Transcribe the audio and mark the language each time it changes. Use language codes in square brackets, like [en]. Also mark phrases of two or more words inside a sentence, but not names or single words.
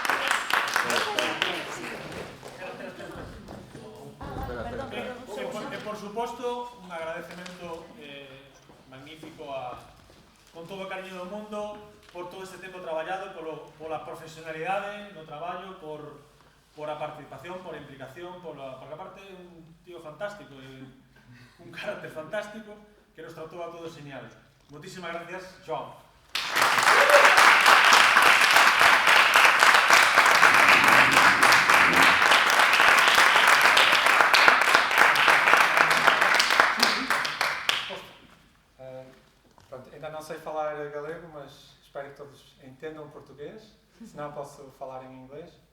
[gl] Por suposto, un agradecemento magnífico con todo o cariño do mundo por todo este tempo traballado, pola profesionalidade no traballo, por a participación, por a implicación, porque aparte é un tío fantástico, un carácter fantástico que nos tratou a todos genial. Moitísimas gracias, João. [pt] Pronto, ainda não sei falar galego, mas espero que todos entendam português, senão posso falar em inglês.